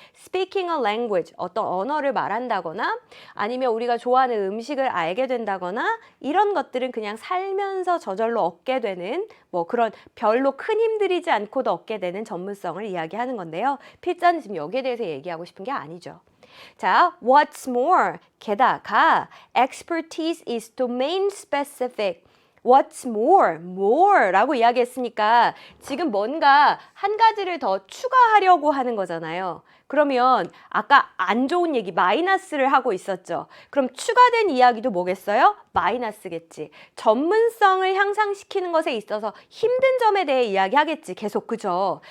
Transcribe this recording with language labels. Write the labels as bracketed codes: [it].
[en] Speaking a language, [ko] 어떤 언어를 말한다거나 아니면 우리가 좋아하는 음식을 알게 된다거나 이런 것들은 그냥 살면서 저절로 얻게 되는 뭐 그런 별로 큰 힘 들이지 않고도 얻게 되는 전문성을 이야기하는 건데요. 필자는 지금 여기에 대해서 얘기하고 싶은 게 아니죠. [en] 자, what's more, [ko] 게다가 [en] expertise is domain specific. What's more [ko] 라고 이야기했으니까 지금 뭔가 한 가지를 더 추가하려고 하는 거잖아요. 그러면 아까 안 좋은 얘기 마이너스를 하고 있었죠. 그럼 추가된 이야기도 뭐겠어요? 마이너스겠지. 전문성을 향상시키는 것에 있어서 힘든 점에 대해 이야기하겠지. 계속 그죠?